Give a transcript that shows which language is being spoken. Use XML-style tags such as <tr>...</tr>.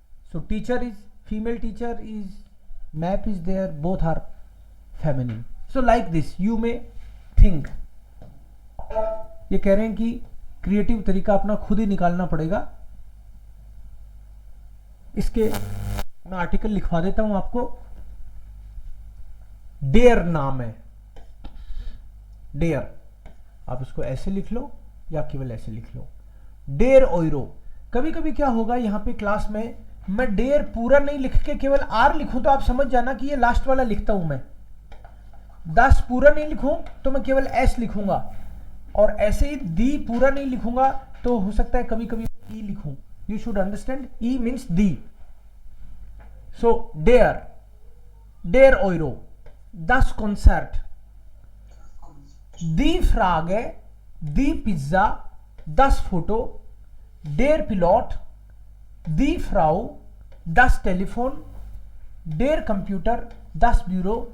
<en>So teacher is female, teacher is map is there, both are feminine. So like this you may think.</en> <hi>ये कह रहे हैं कि creative तरीका अपना खुद ही निकालना पड़ेगा। इसके मैं आर्टिकल लिखवा देता हूं आपको। डेयर नाम है, डेयर, आप इसको ऐसे लिख लो या केवल ऐसे लिख लो, डेयर ओइरो। कभी कभी क्या होगा यहाँ पे क्लास में, मैं डेयर पूरा नहीं लिख के केवल आर लिखूं तो आप समझ जाना कि ये लास्ट वाला लिखता हूं मैं। 10 पूरा नहीं लिखूं तो मैं केवल एस लिखूंगा, और ऐसे ही दी पूरा नहीं लिखूंगा तो हो सकता है कभी कभी ई लिखूं।</hi> <en>You should understand, E means the.</en> <de>सो डेयर, डेयर ओइरो, das Konzert, die Frage, die Pizza, das Foto, der Pilot, die Frau, das Telefon, der Computer, das Büro,</de>